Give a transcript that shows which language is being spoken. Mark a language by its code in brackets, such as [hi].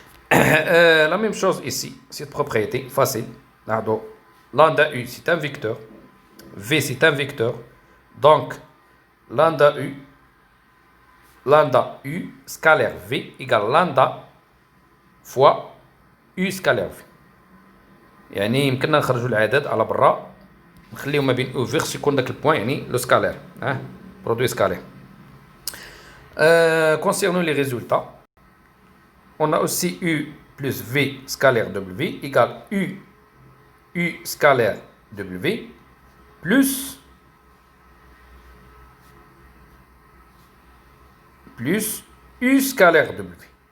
[fr] La même chose ici, cette propriété facile. Lambda U c'est un vecteur, V c'est un vecteur, donc lambda U scalaire V égale lambda fois U scalaire V. [ar] يعني يمكننا نخرجوا العدد على برا نخليو ما بين او في خصو يكون داك البوان يعني [fr] لو سكالير برودوي سكالير. Concernant les résultats, on a aussi U plus V scalaire W égale U scalaire W plus U scalaire W.